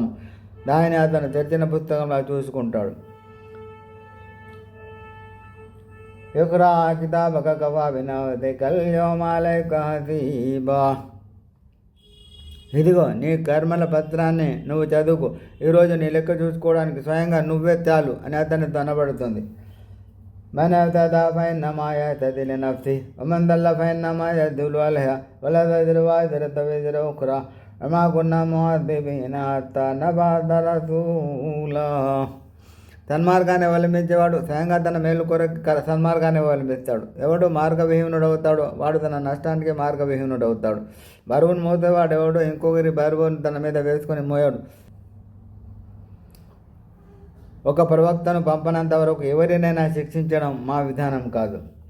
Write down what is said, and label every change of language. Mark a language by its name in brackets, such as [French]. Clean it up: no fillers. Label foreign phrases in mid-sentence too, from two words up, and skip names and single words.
[Telugu] దానిని అతను తెరిచిన పుస్తకంలో చూసుకుంటాడు. [Arabic] اقرأ كتابك كفى بنفسك اليوم عليك حسيبا. [Telugu] ఇదిగో నీ కర్మల పత్రాన్ని నువ్వు చదువుకో, ఈరోజు నీ లెక్క చూసుకోవడానికి స్వయంగా నువ్వే చాలు అని అతన్ని తనబడుతుంది. [Arabic] من اهتدى فإنما يهتدي لنفسه ومن ضل فإنما يضل عليها ولا تزر وازرة وزر أخرى وما كنا معذبين حتى نبعث رسولا. [Telugu] సన్మార్గాన్ని అవలంబించేవాడు స్వయంగా తన మేలు కొరకు సన్మార్గాన్ని అవలంబిస్తాడు. ఎవడు మార్గవిహీనుడవుతాడో వాడు తన నష్టానికి మార్గవిహీనుడవుతాడు. బరువును మోసేవాడు ఎవడు ఇంకొకరి బరువును తన మీద వేసుకొని మోయాడు. ఒక ప్రవక్తను పంపనంత వరకు ఎవరినైనా శిక్షించడం మా విధానం కాదు.